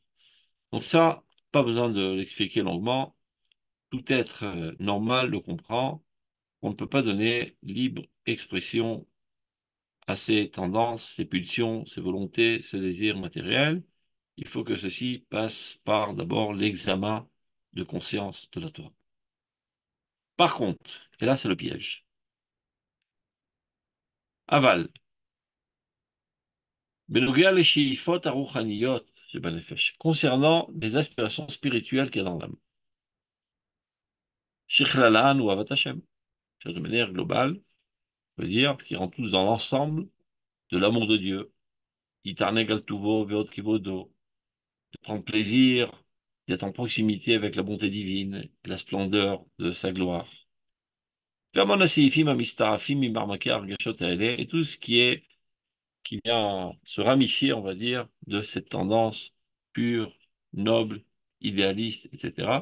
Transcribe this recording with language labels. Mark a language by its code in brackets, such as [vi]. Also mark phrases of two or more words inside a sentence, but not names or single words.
[fr] Donc ça, pas besoin de l'expliquer longuement, tout être normal le comprend, on ne peut pas donner libre expression à ses tendances, ses pulsions, ses volontés, ses désirs matériels. Il faut que ceci passe par d'abord l'examen de conscience de la Torah. Par contre, et là c'est le piège, [he] aval, בנוגע לשאיפות הרוחניות שבנפש, [fr] concernant les aspirations spirituelles qu'il y a dans l'âme, [he] שכללן הוא אהבת השם, [fr] de manière globale, veut dire qui rentre tous dans l'ensemble de l'amour de Dieu, [he] יתענג על טובו והוד כיבודו, [fr] de prendre plaisir, d'être en proximité avec la bonté divine et la splendeur de sa gloire. Et tout ce qui vient se ramifier, on va dire, de cette tendance pure, noble, idéaliste, etc.